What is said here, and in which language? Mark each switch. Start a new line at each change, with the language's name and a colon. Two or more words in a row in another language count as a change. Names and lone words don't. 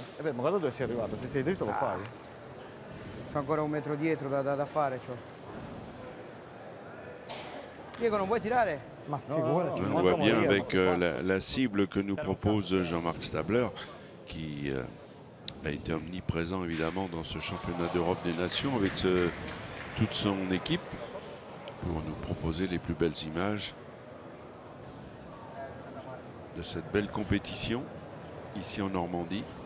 Italian: Eh beh, ma quando dove sei arrivato? Se sei dritto lo fai. C'ho ancora 1 metro dietro da fare, c'ho. Diego, non vuoi tirare? Ma figurati.
French: On voit bien avec la cible que nous propose Jean-Marc Stabler, qui a été omniprésent évidemment dans ce championnat d'Europe des Nations avec toute son équipe pour nous proposer les plus belles images de cette belle compétition ici en Normandie.